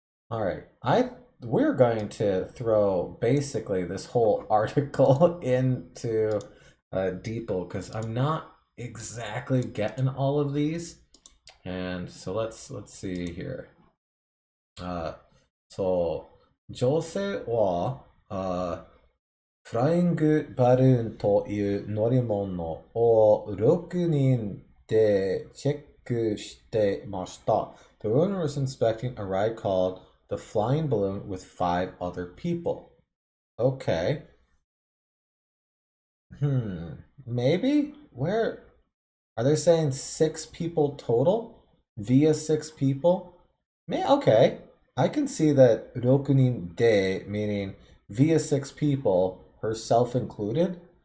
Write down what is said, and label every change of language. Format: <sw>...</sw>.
<en>All right, we're going to throw basically this whole article into Deeple because I'm not exactly getting all of these, and so let's see here.</en> <ja>So 女性はフライングバルーンという乗り物を6人でチェックしてました。</ja> <en>The owner was inspecting a ride called the flying balloon with 5 other people. Okay. Maybe? Where are they saying 6 people total? Via 6 people? Okay. I can see that 6人で meaning via 6 people, herself included.</en>